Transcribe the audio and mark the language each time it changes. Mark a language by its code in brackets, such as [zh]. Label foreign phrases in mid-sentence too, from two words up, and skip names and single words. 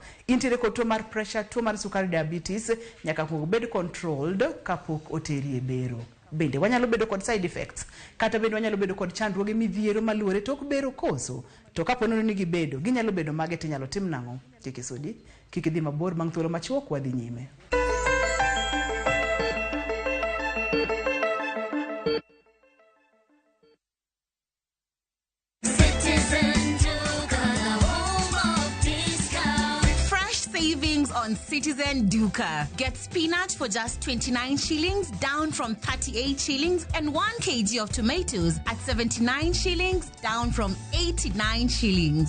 [luo] Intiere kod tuo mar pressure, tuo mar sukari, diabetes nyaka bed controlled kapok oteri e bero. Bende wanyalo bedo kod [en] side effects [luo] kata bende wanyalo bedo kod chandruoge midhiero maluore tok bero koso to kapo nono ni gibedo ginyalo bedo mage tinyalo tim nang'o. Kik isudi, kik idhi mabor bang' thuolo machuok wadhi nyime. [en] On Citizen Duka. Get spinach for just 29 shillings, down from 38 shillings, and 1 kg of tomatoes at 79 shillings, down from 89 shillings.